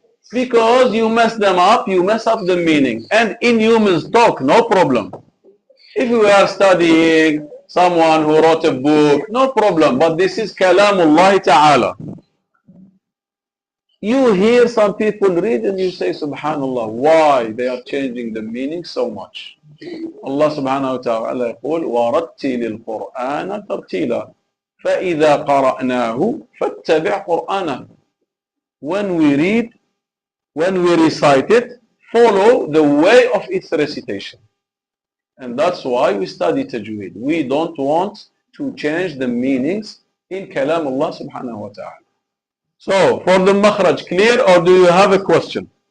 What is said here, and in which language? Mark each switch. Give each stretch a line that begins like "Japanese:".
English: Because you mess them up, you mess up the meaning. And in humans talk, no problem. If we are studying someone who wrote a book, no problem. But this is Kalamullah Ta'ala. You hear some people read and you say, Subhanallah, why they are changing the meaning so much?
Arabic: Allah subhanahu wa ta'ala يقول وَرَتِّلِ الْقُرْآنَ تَرْتِيلًا فَإِذَا قَرَأْنَاهُ فَاتَّبِعْ قُرْآنَهُ.
English: When we read, when we recite it, follow the way of its recitation. And that's why we study tajweed. We don't want to change the meanings in kalam Allah subhanahu wa ta'ala. So, for the makhraj, clear, or do you have a question?